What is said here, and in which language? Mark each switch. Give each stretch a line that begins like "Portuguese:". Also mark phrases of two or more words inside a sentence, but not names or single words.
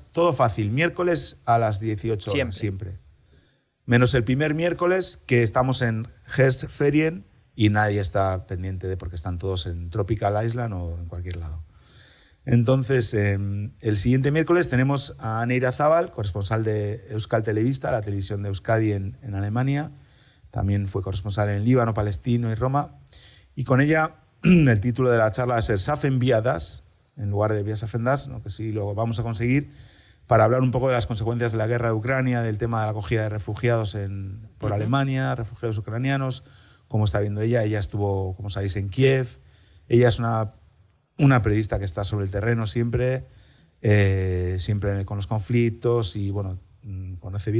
Spanish: Todo fácil, miércoles a las 18 horas, siempre. Menos el primer miércoles, que estamos en Herbstferien y nadie está pendiente porque están todos en Tropical Island o en cualquier lado. Entonces, el siguiente miércoles tenemos a Neira Zabal, corresponsal de Euskal Telebista, la televisión de Euskadi en Alemania. También fue corresponsal en Líbano, Palestina y Roma. Y con ella, el título de la charla va a ser Safen via das, en lugar de via Safen das, ¿no? Que sí lo vamos a conseguir, para hablar un poco de las consecuencias de la guerra de Ucrania, del tema de la acogida de refugiados por Alemania, refugiados ucranianos, cómo está viendo ella. Ella estuvo, como sabéis, en Kiev. Ella es una periodista que está sobre el terreno siempre con los conflictos y, bueno, conoce bien.